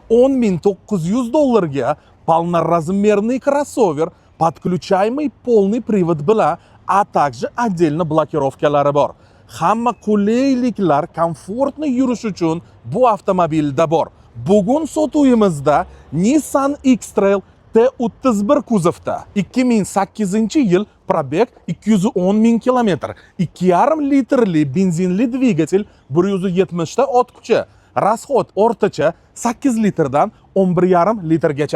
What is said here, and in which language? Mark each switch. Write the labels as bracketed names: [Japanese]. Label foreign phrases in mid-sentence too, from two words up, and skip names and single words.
[Russian] $10,900 полноразмерный кроссовер, подключаемый полный привод bilan, а также отдельно [Uzbek] блокировкалari bor. Hamma qulayliklar komfortli yurish uchun bu avtomobilda bor. Bugun sotuvimizda Nissan X-Trail T31 kuzovda 2008-yil probeg 210 000 kilometr, 2,5 litrli benzinli dvigatel, 170 ta ot kuchi, расход o'rtacha 8 litrdan 11,5 litrgacha.